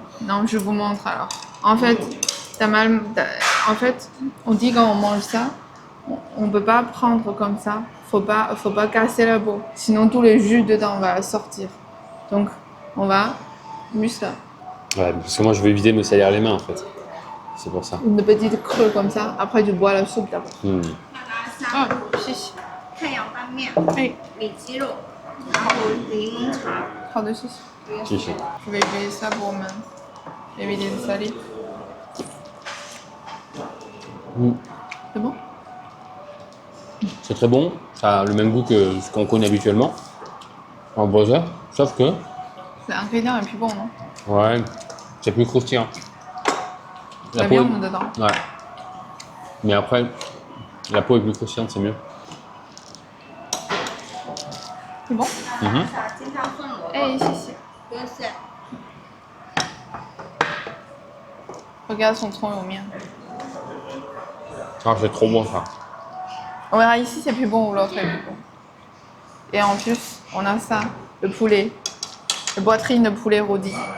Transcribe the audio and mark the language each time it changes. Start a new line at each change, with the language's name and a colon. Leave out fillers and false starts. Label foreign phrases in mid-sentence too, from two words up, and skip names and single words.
French: Non, je vous montre alors. En fait, en fait, on dit quand on mange ça, on peut pas prendre comme ça. Faut pas casser la peau. Sinon, tout le jus dedans va sortir. Donc, on va juste là. Ouais, parce que moi, je vais éviter de me salir les mains en fait. C'est pour ça. Une petite creux comme ça. Après, tu bois la soupe d'abord. Ah, si.
Chinese: 太阳拌面、哎，里脊肉，然后柠檬茶。好的，谢谢。谢谢。
French: Je vais payer ça pour éviter de salir. C'est bon? C'est très bon, ça a le même goût que ce qu'on connaît habituellement en burger, sauf que L'ingrédient est plus bon, non? ouais, c'est plus croustillant. La viande dedans. Ouais. Mais après, la peau est plus croustillante, c'est mieux. C'est bon?
Chinese: 啥金汤凤螺，哎，谢谢。不用谢。
French: Regarde son tronc au mien. Ah, c'est trop bon ça. On verra ici c'est plus bon ou l'autre est plus bon. Et en plus, on a ça, le poulet, la poitrine de poulet rôti.